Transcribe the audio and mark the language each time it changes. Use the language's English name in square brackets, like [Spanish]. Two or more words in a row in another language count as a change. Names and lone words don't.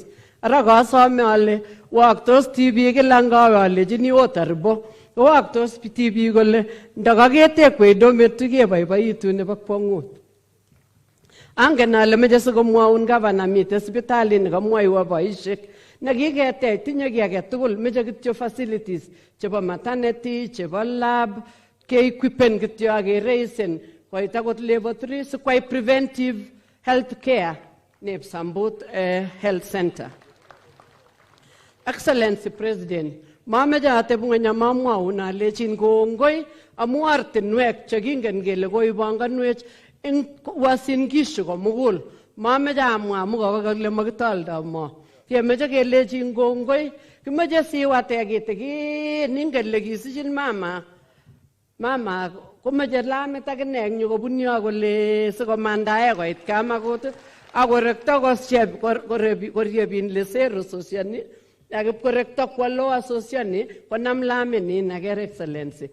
[Kalenjin] Ara kasome ale waktos tibik kila ngawe alechini otaribo waktos tibik kole ndakaketekwei dormitory keboiboitu nebo kwong'ut. Angen ale meche sikomwaun gavana mite sipitali nekamwoiwo boisiek nekiketech tinye kiy age tugul meche kityo facilities chebo maternity chebo lab keequipen kityo akereisen koit akot level 3 sikwai [English] preventive health care [Kalenjin] neb Sambut health center. [English] Excellency President, mameche ateb ng'ony amamwaun alechin kongoi amu ortinwek chekingen kele koibanganwech eng Uasin Gishu komugul. [Kalenjin] Mameche amwa amu kakakole makitoldo mo. Kemeche kelechin kongoi, kimeche siwate kitikin ingen le kisichin mama komeche lamit akine eng yu kobun yo kole sikomandae koit Kamagut akorekto koryebin lesero sosiani akipkorekto kwa loa sosiani konam laminin aker Excellency.